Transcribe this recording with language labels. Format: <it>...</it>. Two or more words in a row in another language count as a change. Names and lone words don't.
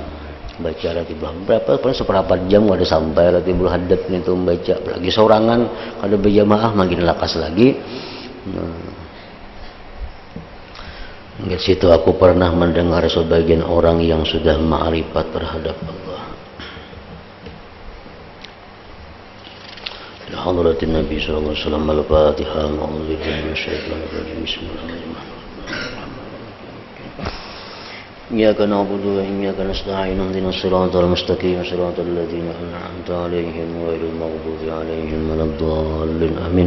<bjn>Baca Ratibul Haddad berapa seperempat jam ada sampai Ratibul Haddad itu membaca, lagi sorangan kada berjamaah makin lakas lagi. Di situ aku pernah mendengar sebagian orang yang sudah ma'rifat terhadap Allah.</bjn> <ar>يا حضرة النبي صلى الله عليه وسلم، الفاتحة. أعوذ بالله من الشيطان الرجيم. بسم الله الرحمن الرحيم. إياك نعبد وإياك نستعين اهدنا الصراط المستقيم صراط الذين أنعمت عليهم غير المغضوب عليهم ولا الضالين آمين.</ar>